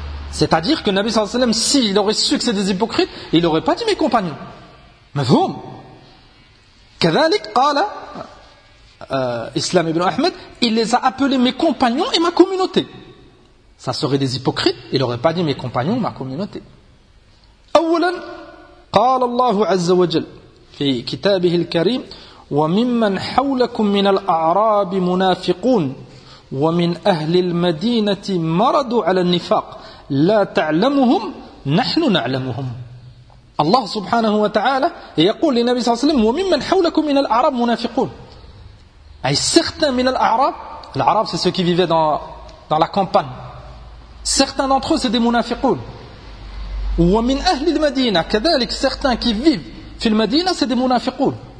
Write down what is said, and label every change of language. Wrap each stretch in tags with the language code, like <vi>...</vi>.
<fr>C'est-à-dire que le Nabi sallallahu alayhi wa sallam, s'il aurait su que c'est des hypocrites, il n'aurait pas dit mes compagnons. Mais vous,</fr> <ar>كذلك قال</ar> <fr>Islam ibn Ahmed, il les a appelés mes compagnons et ma communauté. Ça serait des hypocrites, il n'aurait pas dit mes compagnons ma communauté.</fr> <ar>أولا قال الله عز وجل في كتابه الكريم وممن حولكم من الأعراب منافقون ومن أهل المدينة مردوا على النفاق لا تعلمهم نحن نعلمهم. الله سبحانه وتعالى يقول للنبي صلى الله عليه وسلم وممن حولكم من الأعراب منافقون.</ar> <fr>أي certains</fr> <ar>من الأعراب,</ar> <fr>الأعراب c'est ceux qui vivaient dans la campagne, certains d'entre eux c'est des منافقون.</fr> <ar>ومن أهل المدينة كذلك,</ar> <fr>certains qui vivent</fr> <ar>في المدينة</ar> <fr>c'est des</fr> <ar>منافقون.</ar>